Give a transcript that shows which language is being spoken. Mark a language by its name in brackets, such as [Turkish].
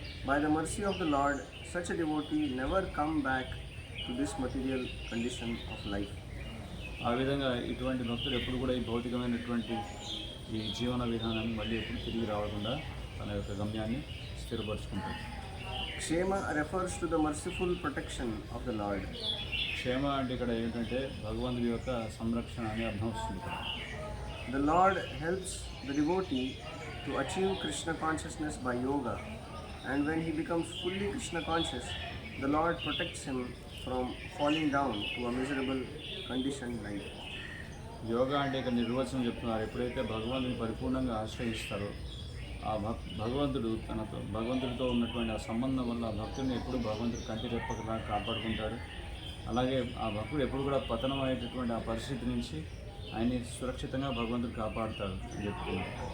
[English] By the mercy of the Lord, such a devotee never come back to this material condition of life. [Telugu] ఆ విధంగా ఇటువంటి భక్తుడు ఎప్పుడు కూడా ఈ భౌతికమైనటువంటి ఈ జీవన విధానాన్ని మళ్ళీ ఎప్పుడు తిరిగి రావకుండా తన యొక్క గమ్యాన్ని స్థిరపరుచుకుంటాడు. [English] Kshema refers to the merciful protection of the Lord. [Telugu] క్షేమ అంటే ఇక్కడ ఏంటంటే భగవంతుడి యొక్క సంరక్షణ అని అర్థం వస్తుంది ఇక్కడ. [English] The Lord helps the devotee to achieve Krishna consciousness by yoga, and when he becomes fully Krishna conscious, the Lord protects him from falling down to a miserable conditioned life. [Telugu] Yoga అంటే ఇక్కడ నిర్వచనం చెప్తున్నారు. ఎప్పుడైతే భగవంతుని పరిపూర్ణంగా ఆశ్రయిస్తారో ఆ భగవంతుడితో ఉన్నటువంటి ఆ సంబంధం వల్ల ఆ భక్తుడిని ఎప్పుడు భగవంతుడు కంటి రెప్పగా కాపాడుకుంటాడు. అలాగే ఆ భక్తుడు ఎప్పుడు కూడా పతనం అయ్యేటటువంటి ఆ పరిస్థితి నుంచి ఆయన్ని సురక్షితంగా భగవంతుడు కాపాడుతాడు అని చెప్తున్నారు.